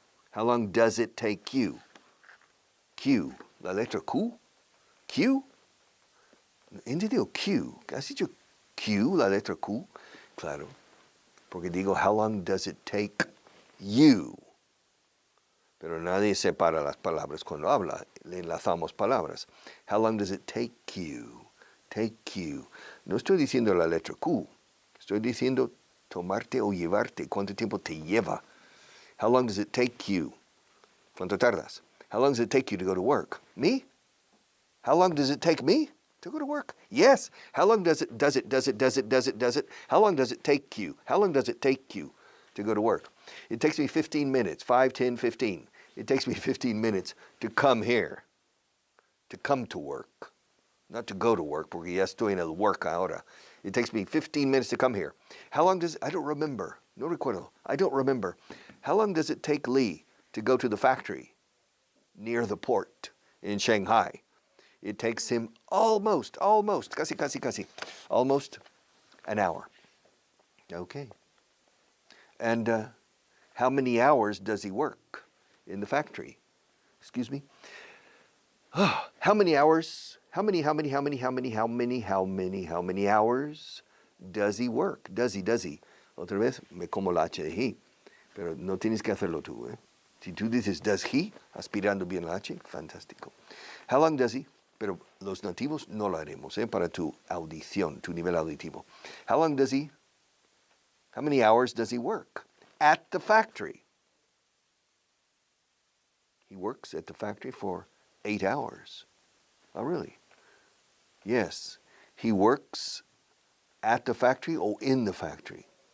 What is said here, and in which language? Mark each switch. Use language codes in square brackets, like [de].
[en] How long does it take you? [es] Q. La letra Q? Q? ¿Entendido? Q. ¿Has dicho Q, la letra Q? Claro. Porque digo, [en] how long does it take you? [es] Pero nadie separa las palabras cuando habla. Le enlazamos palabras. [en] How long does it take you? Take you. [es] No estoy diciendo la letra Q. Estoy diciendo tomarte o llevarte. ¿Cuánto tiempo te lleva? [en] How long does it take you? [es] ¿Cuánto tardas? [en] How long does it take you to go to work? Me? How long does it take me to go to work? Yes. How long does it? How long does it take you? How long does it take you to go to work? It takes me 15 minutes, 5, 10, 15. It takes me 15 minutes to come here, to come to work. not to go to work, [es] porque ya estoy en el work ahora. [en] It takes me 15 minutes to come here. How long does, I don't remember, [es] no recuerdo, [en] I don't remember. How long does it take Lee to go to the factory near the port in Shanghai? It takes him almost, casi, almost an hour. Okay. And how many hours does he work in the factory? Excuse me? How many hours? How many hours does he work? Does he? [es] Otra vez, me como la H de he. Pero no tienes que hacerlo tú, ¿eh? Si tú dices, does he, aspirando bien la H, fantástico. [en] How long does he? [es] Pero los nativos no lo haremos, ¿eh? Para tu audición, tu nivel auditivo. [en] How long does he? How many hours does he work? At the factory. He works at the factory for 8 hours. Oh, really? Yes. He works at the factory or in the factory.